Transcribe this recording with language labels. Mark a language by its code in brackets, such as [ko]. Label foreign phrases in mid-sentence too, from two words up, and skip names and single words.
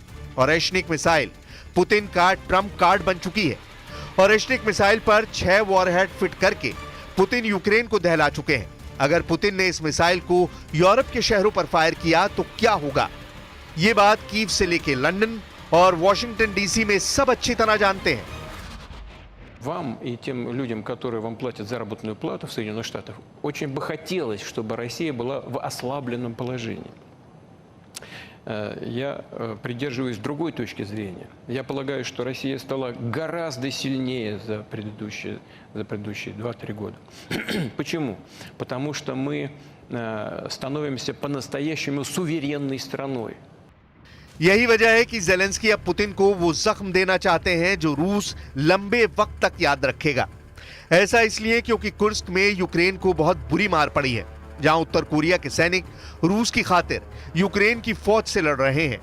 [hi] ओरेश्निक मिसाइल पुतिन का [en] trump card [hi] बन चुकी है। ओरेश्निक मिसाइल पर 6 वॉरहेड फिट करके पुतिन यूक्रेन को दहला चुके हैं। अगर पुतिन ने इस मिसाइल को यूरोप के शहरों पर फायर किया तो क्या होगा, ये बात कीव से लेकर लंदन और वॉशिंगटन डीसी में सब अच्छी तरह जानते हैं। [ru] Вам и тем людям, которые вам платят заработную плату в Соединенных Штатах, очень бы хотелось, чтобы Россия была в ослабленном положении. Я придерживаюсь другой точки зрения. Я полагаю, что Россия стала гораздо сильнее за предыдущие 2-3 года. Почему? Потому что мы становимся по-настоящему суверенной страной. [hi] यही वजह है कि जेलेंस्की अब पुतिन को वो जख्म देना चाहते हैं जो रूस लंबे वक्त तक याद रखेगा। ऐसा इसलिए क्योंकि कुर्स्क में यूक्रेन को बहुत बुरी मार पड़ी है, जहां उत्तर कोरिया के सैनिक रूस की खातिर यूक्रेन की फौज से लड़ रहे हैं।